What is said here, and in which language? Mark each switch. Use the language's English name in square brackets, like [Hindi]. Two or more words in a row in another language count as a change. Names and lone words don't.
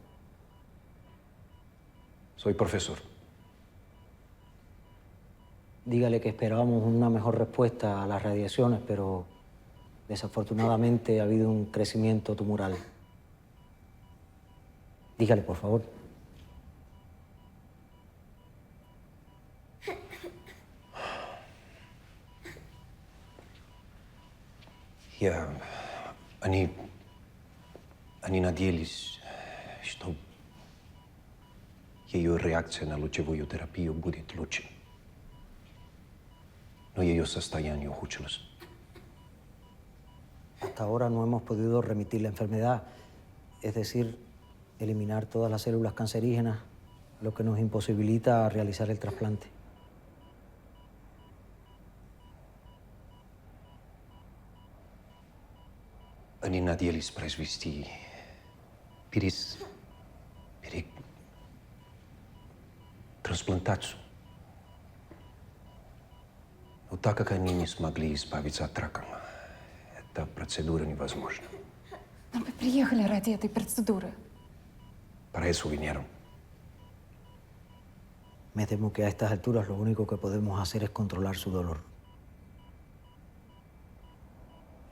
[Spanish] Soy profesor. Dígale que esperábamos una mejor respuesta a las radiaciones, pero desafortunadamente ha habido un crecimiento tumoral. Dígale, por favor. [Russian] Я... Они надеялись, что ее реакция на лучевую терапию будет лучше. Но ее состояние ухудшилось. [Spanish] Hasta ahora no hemos podido remitir la enfermedad, es decir, eliminar todas las células cancerígenas, lo que nos imposibilita realizar el trasplante. [Russian] Они надеялись произвести трансплантацию. Но так как они не смогли избавиться от рака, эта процедура невозможна. Но вы приехали ради этой процедуры. [Spanish] Para eso vinieron. Me temo que a estas alturas lo único que podemos hacer es controlar su dolor.